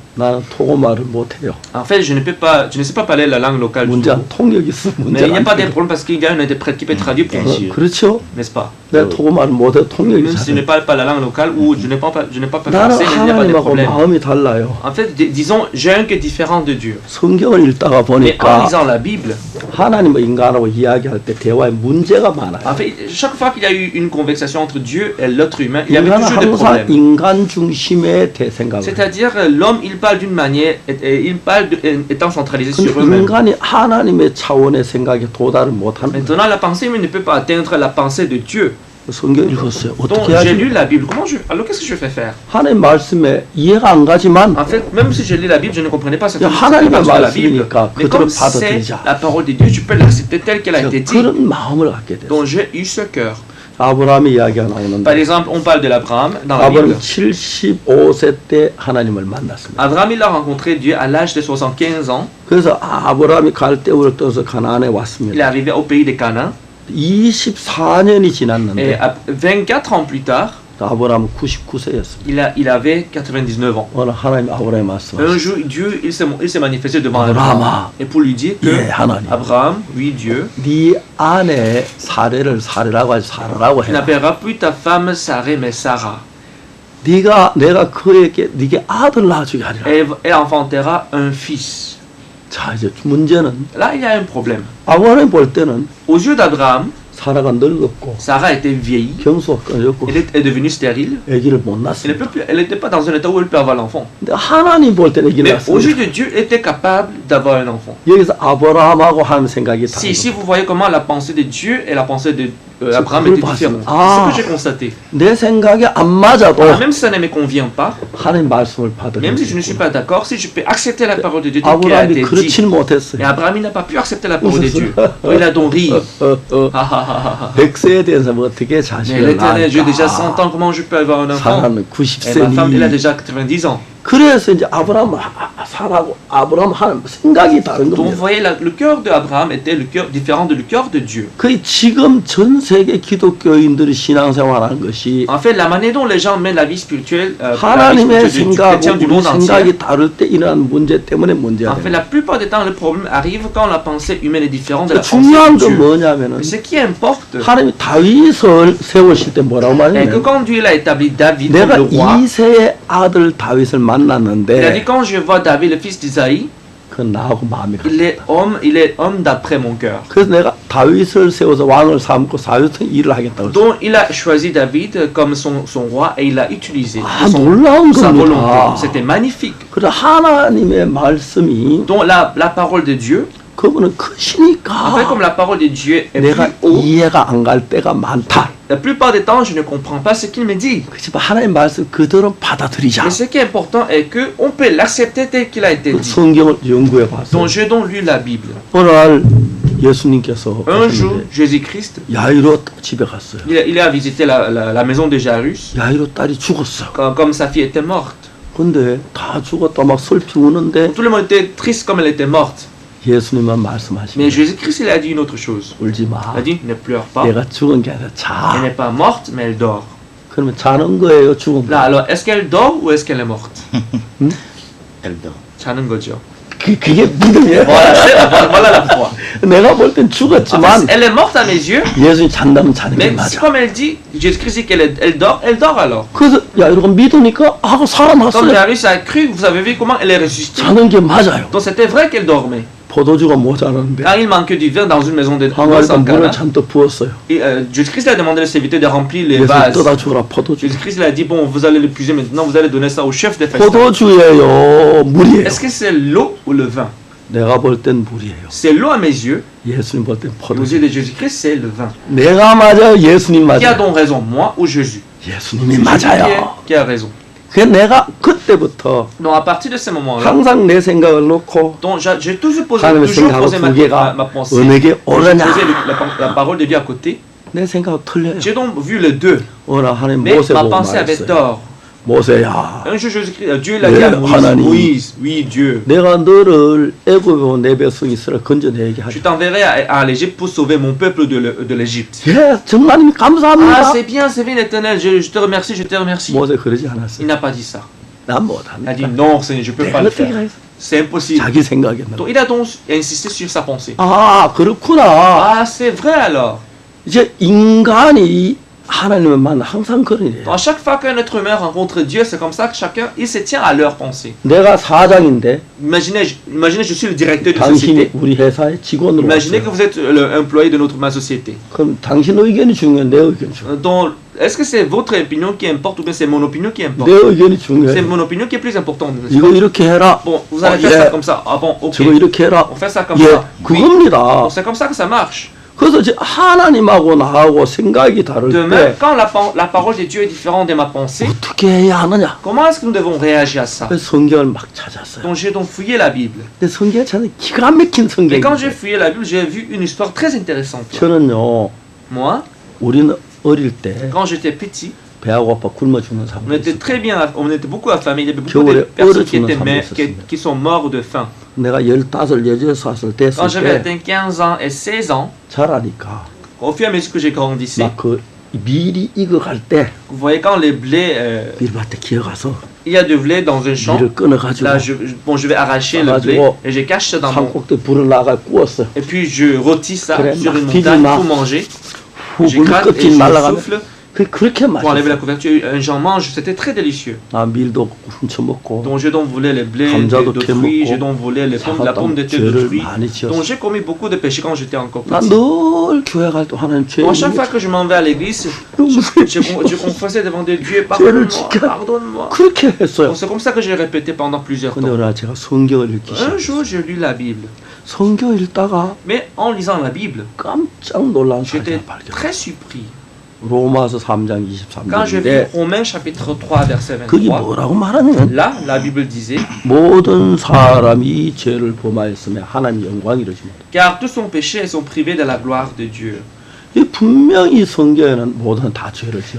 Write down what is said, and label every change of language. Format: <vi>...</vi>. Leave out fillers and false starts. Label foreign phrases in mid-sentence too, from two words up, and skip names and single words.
<ko>나는 토고말을 못해요.</ko> <fr>En fait, je ne sais pas parler la langue locale du</fr> <ko>문제</ko> <fr>Togo.</fr> <ko>통역 있으면</ko> <fr>Mais</fr> <ko>문제</ko> <fr>il n'y a</fr> <ko>안</ko> <fr>pas de</fr> <ko>돼요.</ko> <fr>problème parce qu'il y a un interprète qui peut traduire pour nous,</fr> <ko>그렇죠?</ko> <fr>n'est-ce pas?</fr> <ko>내가 토고말을 못해요. 통역이</ko> <fr>Même si je n'ai</fr> <ko>잘해요.</ko> <fr>pas la langue locale ou je n'ai pas</fr> <ko>나는</ko> <fr>français, il n'y a pas de</fr> <ko>하나님하고</ko> <fr>problème.</fr> <ko>마음이 달라요.</ko> <fr>En fait, disons, j'ai un cœur différent de Dieu.</fr> <ko>성경을 읽다가</ko> <fr>Mais en</fr> <ko>보니까</ko> <fr>lisant la Bible,</fr> <ko>하나님과 인간하고 이야기할 때 대화에 문제가 많아요.</ko> <fr>en fait, chaque fois qu'il y a eu une conversation entre Dieu et l'être humain, il y avait</fr> <ko>인간은</ko> <fr>toujours des</fr> <ko>항상</ko> <fr>problèmes.</fr> <ko>인간 중심의 대생각을 해요.</ko> <fr>C'est-à-dire, l'homme, il parle d'une manière, et il parle étant centralisé</fr> <ko>근데</ko> <fr>sur eux-mêmes.</fr> <ko>인간이 하나님의 차원의 생각에 도달을 못하는 거예요.</ko> <fr>Maintenant, la pensée humaine ne peut pas atteindre la pensée de Dieu.</fr> <ko>성경 읽었어요.</ko> <fr>Donc,</fr> <ko>어떻게</ko> <fr>j'ai lu</fr> <ko>하지?</ko> <fr>la Bible. Alors, qu'est-ce que je vais faire?</fr> <ko>하나님 말씀에 이해가 안 가지만</ko> <fr>En fait, même si je lis la Bible, je ne comprenais pas certaines</fr> <ko>하나님의</ko> <fr>parties de la Bible.</fr> <ko>말씀이니까</ko> <fr>Mais</fr> <ko>그대로</ko> <fr>comme c'est</fr> <ko>받아들이자.</ko> <fr>la parole de Dieu, tu peux l'accepter telle qu'elle a été dit.</fr> <ko>그런 마음을 갖게 됐어요.</ko> <fr>Donc, j'ai eu ce cœur.</fr> <ko>아브라함의 이야기가</ko> <fr>Par</fr> <ko>나오는데</ko> <fr>exemple, on parle de l'Abraham dans la Bible.</fr> <ko>아브라함이 75세 때 하나님을 만났습니다.</ko> <fr>Abraham, il a rencontré Dieu à l'âge de 75 ans.</fr> <ko>그래서 아브라함이 갈대우를 떠서 가나안에</ko> <fr>Il est</fr> <ko>왔습니다.</ko> <fr>arrivé au pays de Canaan.</fr> <ko>24년이</ko> <fr>Et</fr> <ko>지났는데</ko> <fr>24 ans plus tard,</fr> <ko>아브라함은 99세였습니다.</ko> <fr>il avait 99 ans.</fr> <ko>오늘 하나님 아브라함에</ko> <fr>Un</fr> <ko>말씀하셨어요.</ko> <fr>jour, Dieu il s'est manifesté devant Abraham. Abraham. Et pour lui dire que</fr> <ko>예, 하나님.</ko> <fr>Abraham, oui Dieu,</fr> <ko>네 아내 사례를 사례라고 하지 사라라고</ko> <fr>tu</fr> <ko>해라.</ko> <fr>n'appelleras plus ta femme Sarah mais Sarah.</fr> <ko>내가 그에게 네게 아들 낳아주게 하리라.</ko> <fr>Elle enfantera un fils.</fr> <ko>자 이제 문제는</ko> <fr>Là, il y a un problème.</fr> <ko>아브라함이 볼 때는</ko> <fr>Aux yeux d'Abraham,</fr> <ko>사라가 늙었고</ko> <fr>Sarah était vieillie.</fr> <ko>경수가 끊어졌고</ko> <fr>Elle est devenue stérile.</fr> <ko>아기를 못</ko> <fr>Elle</fr> <ko>낳습니다.</ko> <fr>n'était pas dans un état où elle peut avoir l'enfant.</fr> <ko>근데 하나님 볼 때는 아기를</ko> <fr>Mais aux yeux</fr> <ko>낳습니다.</ko> <fr>de Dieu, elle était capable d'avoir un enfant.</fr> <ko>여기서 아브라함하고 하는 생각이</ko> <fr>Si</fr> <ko>다르고</ko> <fr>vous voyez comment la pensée de Dieu et la pensée de Abraham</fr> <ko>그걸</ko> <fr>étaient différentes.</fr> <ko>봤어요.</ko> <fr>C'est ce que j'ai constaté.</fr> <ko>내 생각에 안 맞아도</ko> <fr>Même si ça ne me convient pas,</fr> <ko>하나님 말씀을</ko> <fr>même si je ne</fr> <ko>받으려고</ko> <fr>suis pas d'accord, si je peux accepter la parole de Dieu telle qu'elle a</fr> <ko>아브라함이</ko> <fr>été dit.</fr> <ko>그렇지는 못했어요.</ko> <fr>Mais Abraham il n'a pas pu accepter la parole de Dieu. Donc, il a donc ri. Ah, ah, ah, ah.</fr> <ko>100세에 대해서 어떻게</ko> <fr>Mais</fr> <ko>자식을</ko> <fr>l'éternel, j'ai déjà 100</fr> <ko>낳을까?</ko> <fr>ans, comment je peux avoir un enfant?</fr> <ko>사라는</ko> <fr>Et ma femme, elle a</fr> <ko>90세니</ko> <fr>déjà 90 ans.</fr> <ko>그래서 이제 아브라함 사라고 아브라함 하는 생각이 다른</ko> <fr>Donc vous</fr> <ko>겁니다.</ko> <fr>voyez, le cœur d'Abraham était le cœur différent de le cœur de Dieu.</fr> <ko>그 지금 전 세계 기독교인들이 신앙생활하는 것이</ko> <fr>En fait, la manière dont les gens mènent la vie spirituelle, la vie</fr> <ko>하나님의</ko> <fr>spirituelle du chrétien</fr> <ko>생각하고</ko> <fr>du</fr> <ko>우리</ko> <fr>monde entier,</fr> <ko>생각이 다를 때 일어나는 문제 때문에 문제가</ko> <fr>en fait,</fr> <ko>돼요.</ko> <fr>la plupart du temps, le problème arrive quand la pensée humaine est différente de la pensée</fr> <ko>중요한</ko> <fr>de</fr> <ko>건</ko> <fr>Dieu.</fr> <ko>뭐냐면은</ko> <fr>Mais ce qui importe,</fr> <ko>하나님이 다윗을 세우실 때 뭐라고</ko> <fr>est que</fr> <ko>말했냐면</ko> <fr>quand Dieu a établi David comme</fr> <ko>내가</ko> <fr>le roi,</fr> <ko>이세의 아들 다윗을</ko> <fr>il a dit</fr> <ko>만났는데</ko> <fr>quand je vois David, le fils d'Isaïe,</fr> <ko>그건 나하고 마음이 같다.</ko> <fr>il est homme d'après mon cœur.</fr> <ko>그래서 내가 다윗을 세워서 왕을 삼고 사유통 일을 하겠다고.</ko> <fr>Donc il a choisi David comme son roi et il l'a utilisé.</fr> <ko>아, 놀라운</ko> <fr>Sa volonté.</fr> <ko>겁니다.</ko> <fr>C'était magnifique.</fr> <ko>그래서 하나님의 말씀이</ko> <fr>Donc la parole de Dieu,</fr> <ko>그분은</ko> <fr>en fait</fr> <ko>크시니까</ko> <fr>comme la parole de Dieu est</fr> <ko>내가</ko> <fr>plus haut,</fr> <ko>이해가 안 갈 때가 많다.</ko> <fr>la plupart des temps je ne comprends pas ce qu'il me dit.</fr> <ko>그렇지만 하나님 말씀 그대로 받아들이자.</ko> <fr>Mais ce qui est important est qu'on peut l'accepter tel qu'il a été</fr> <ko>그</ko> <fr>dit.</fr> <ko>성경을 연구해 봤어요.</ko> <fr>Donc j'ai donc lu la Bible.</fr> <ko>어느 날 예수님께서</ko> <fr>Un jour,</fr> <ko>가셨는데</ko> <fr>Jésus-Christ,</fr> <ko>야이로 집에 갔어요.</ko> <fr>il a visité la maison de Jairus,</fr> <ko>야이로 딸이 죽었어.</ko> <fr>comme sa fille était morte.</fr> <ko>근데 다 죽었다 막 슬피 우는데</ko> <fr>Tout le monde était triste comme elle était morte.</fr> <ko>예수님만</ko> <fr>Mais</fr> <ko>말씀하시면</ko> <fr>Jésus-Christ, il a dit une autre chose.</fr> <ko>울지 마.</ko> <fr>Il a dit, ne pleure pas.</fr> <ko>내가 죽은 게 아니라</ko> <fr>Elle</fr> <ko>자.</ko> <fr>n'est pas morte, mais elle dort.</fr> <ko>그러면 자는 거예요, 죽은</ko> <fr>Là,</fr> <ko>거?</ko> <fr>alors, est-ce qu'elle dort ou est-ce qu'elle est morte? Elle dort.</fr> <ko>자는 거죠. 그게 믿음이에요.</ko> <fr>Voilà la foi.</fr> <ko>내가 볼 땐</ko> <fr>En fait,</fr> <ko>죽었지만</ko> <fr>elle est morte à mes yeux,</fr> <ko>예수님 잔다면 자는 게</ko> <fr>mais</fr> <ko>맞아.</ko> <fr>comme elle dit, Jésus-Christ dit elle dort alors.</fr> <ko>그래서 야이로가 믿으니까</ko> <fr>Comme</fr> <ko>살아났어요.</ko> <fr>Jairus a cru, vous avez vu comment elle est ressuscitée.</fr> <ko>자는 게 맞아요.</ko> <fr>Donc c'était vrai qu'elle dormait.</fr> <ko>포도주가 모자라는데</ko> <fr>Car il manquait du vin dans une maison de</fr> <ko>항아리가</ko> <fr>en</fr> <ko>물을</ko> <fr>Cana.</fr> <ko>잔뜩 부었어요.</ko> <fr>Et Jésus-Christ a demandé aux serviteurs de remplir les</fr> <ko>예수님</ko> <fr>vases.</fr> <ko>떠다 주라 포도주.</ko> <fr>Jésus-Christ il a dit, bon, vous allez l'épuiser maintenant, vous allez donner ça au chef des festins.</fr> <ko>포도주예요, 물이에요.</ko> <fr>Est-ce que c'est l'eau ou le vin?</fr> <ko>내가 볼 땐 물이에요.</ko> <fr>C'est l'eau à mes yeux,</fr> <ko>예수님 볼 땐</ko> <fr>et aux</fr> <ko>포도주.</ko> <fr>yeux de Jésus-Christ, c'est le vin.</fr> <ko>내가 맞아요, 예수님</ko> <fr>Qui a</fr> <ko>맞아요.</ko> <fr>donc raison, moi ou Jésus?</fr> <ko>예수님이</ko> <fr>C'est Jésus</fr> <ko>맞아요.</ko> <fr>qui a raison.</fr> <ko>그래서 내가 그때부터</ko> <fr>Donc à partir de ce moment-là,</fr> <ko>항상 내 생각을 놓고</ko> <fr>donc j'ai toujours posé</fr> <ko>하나님의</ko> <fr>ma</fr> <ko>생각하고 두 개가</ko> <fr>pensée.</fr> <ko>어느 게</ko> <fr>J'ai</fr> <ko>옳으냐.</ko> <fr>posé la parole de Dieu à côté.</fr> <ko>내 생각하고 틀려요.</ko> <fr>J'ai donc vu les deux.</fr> <ko>오늘 하나님</ko> <fr>Mais</fr> <ko>모세</ko> <fr>ma</fr> <ko>보고</ko> <fr>pensée avait</fr> <ko>말했어요.</ko> <fr>tort.</fr> <ko>모세야,</ko> <fr>Un jour, Dieu l'a dit à Moïse.</fr> <ko>하나님.</ko> <fr>Moïse, oui, Dieu.</fr> <ko>내가 너를 애굽에 내 백성 이스라엘 건져내게</ko> <fr>Je</fr> <ko>하자.</ko> <fr>t'enverrai à l'Égypte pour sauver mon peuple de l'Égypte.</fr> <ko>예, 정말님</ko> <fr>Ah,</fr> <ko>감사합니다.</ko> <fr>c'est bien, l'Éternel. Je te remercie, je te remercie.</fr> <ko>모세 그러지</ko> <fr>Il</fr> <ko>않았어요.</ko> <fr>n'a pas dit ça.</fr> <ko>난</ko> <fr>Il a</fr> <ko>못합니다.</ko> <fr>dit non, Seigneur, je ne peux pas</fr> <ko>내가</ko> <fr>le</fr> <ko>어떻게</ko> <fr>faire.</fr> <ko>하겠어?</ko> <fr>C'est impossible.</fr> <ko>자기 생각에</ko> <fr>Donc il a donc insisté sur sa pensée.</fr> <ko>아, 그렇구나.</ko> <fr>Ah, c'est vrai alors.</fr> <ko>이제 인간이 하나님을 만나 항상 그러네요.</ko> <fr>À chaque fois qu'un être humain rencontre Dieu, c'est comme ça que chacun, il se tient à leur pensée.</fr> <ko>내가 사장인데</ko> <fr>Imaginez, je suis le directeur d'une</fr> <ko>당신이</ko> <fr>société.</fr> <ko>우리 회사의 직원으로</ko> <fr>Imaginez que</fr> <ko>왔어요.</ko> <fr>vous êtes l'employé de ma société.</fr> <ko>그럼 당신 의견이 중요해, 내 의견이 중요해.</ko> <fr>Donc, est-ce que c'est votre opinion qui importe ou bien c'est mon opinion qui importe?</fr> <ko>내 의견이</ko> <fr>C'est</fr> <ko>중요해.</ko> <fr>mon opinion qui est plus importante.</fr> <ko>이거 이렇게 해라.</ko> <fr>Bon, vous allez</fr> <ko>예.</ko> <fr>faire ça comme ça. Ah bon, ok.</fr> <ko>저거 이렇게 해라.</ko> <fr>On fait ça comme</fr> <ko>예,</ko> <fr>ça. Oui.</fr> <ko>그겁니다.</ko> <fr>Bon, c'est comme ça que ça marche.</fr> <ko>그래서 이제 하나님하고 나하고 생각이 다를</ko> <fr>Demain,</fr> <ko>때</ko> <fr>quand la parole de Dieu est différente de ma pensée,</fr> <ko>어떻게 해야 하느냐?</ko> <fr>comment est-ce que nous devons réagir à ça?</fr> <ko>그래서 성경을 막 찾았어요.</ko> <fr>Donc j'ai donc fouillé la Bible.</fr> <ko>근데 성경을 찾는 기가 막힌</ko> <fr>Et</fr> <ko>성경이</ko> <fr>quand j'ai</fr> <ko>있어요.</ko> <fr>fouillé la Bible, j'ai vu une histoire très intéressante.</fr> <ko>저는요,</ko> <fr>Moi,</fr> <ko>우리는 어릴 때</ko> <fr>quand j'étais petit,</fr> <ko>배가 고파 굶어 죽는</ko> <fr>on</fr> <ko>사람들</ko> <fr>était</fr> <ko>있어요.</ko> <fr>très bien, on était beaucoup affamés. Il y avait beaucoup</fr> <ko>겨울에</ko> <fr>de personnes</fr> <ko>얼어 죽는 사람도</ko> <fr>qui sont morts de faim.</fr> <ko>내가 15, 16살 됐을</ko> <fr>Quand j'avais</fr> <ko>때</ko> <fr>atteint 15 ans et 16 ans,</fr> <ko>자라니까</ko> <fr>au fur et à mesure que j'ai grandissé,</fr> <ko>막 그 밀이 익어갈 때</ko> <fr>vous voyez quand les blés,</fr> <ko>밀밭에 기어가서</ko> <fr>il y a du blé dans un champ,</fr> <ko>밀을 끊어가지고</ko> <fr>là je vais arracher le blé et je cache ça dans mon...</fr> <ko>산꼭대 불을 나가 구웠어.</ko> <fr>Et puis je rôtis ça</fr> <ko>그래,</ko> <fr>sur une</fr> <ko>막</ko> <fr>montagne</fr> <ko>튀기나.</ko> <fr>pour manger.</fr> <ko>후</ko> <fr>Je gratte et</fr> <ko>끝이</ko> <fr>je</fr> <ko>날아가면</ko> <fr>souffle</fr> <ko>그렇게</ko> <fr>pour enlever la</fr> <ko>맛있어.</ko> <fr>couverture. J'en mange, c'était très délicieux.</fr> <ko>나 밀도 훔쳐 먹고</ko> <fr>Donc j'ai donc volé les blés</fr> <ko>감자도</ko> <fr>d'autrui,</fr> <ko>캐먹고,</ko> <fr>j'ai donc volé la pomme de terre</fr> <ko>죄를</ko> <fr>d'autrui.</fr> <ko>많이</ko> <fr>Donc</fr> <ko>지었어.</ko> <fr>j'ai commis beaucoup de péchés quand j'étais encore petit.</fr> <ko>나늘 교회 갈 때 하나님 죄</ko> <fr>Donc à chaque fois que je m'en vais à l'église, je confessais devant Dieu,</fr> <ko>죄를</ko> <fr>pardonne-moi,</fr> <ko>지켜.</ko> <fr>pardonne-moi.</fr> <ko>그렇게 했어요.</ko> <fr>Donc c'est comme ça que j'ai répété pendant plusieurs</fr> <ko>근데</ko> <fr>temps.</fr> <ko>어느 날 제가 성경을 읽기</ko> <fr>Un</fr> <ko>시작했어요.</ko> <fr>jour, j'ai lu la Bible.</fr> <ko>성경 읽다가</ko> <fr>Mais en lisant la Bible,</fr> <ko>깜짝 놀란</ko> <fr>j'étais</fr> <ko>사실을 발견했어요.</ko> <fr>très surpris.</fr> <ko>로마서 3장</ko> <fr>Quand je vis</fr> <ko>23절인데</ko> <fr>Romains chapitre 3 verset</fr> <ko>거기</ko> <fr>23,</fr> <ko>뭐라고 말하냐면</ko> <fr>là, la Bible disait,</fr> <ko>모든 사람이 죄를 범하였으며 하나님 영광 이루지 못해.</ko> <fr>car tous sont péchés et sont privés de la gloire de Dieu.</fr> <ko>이 분명히 성경에는 모든 다 죄를 지었다.</ko>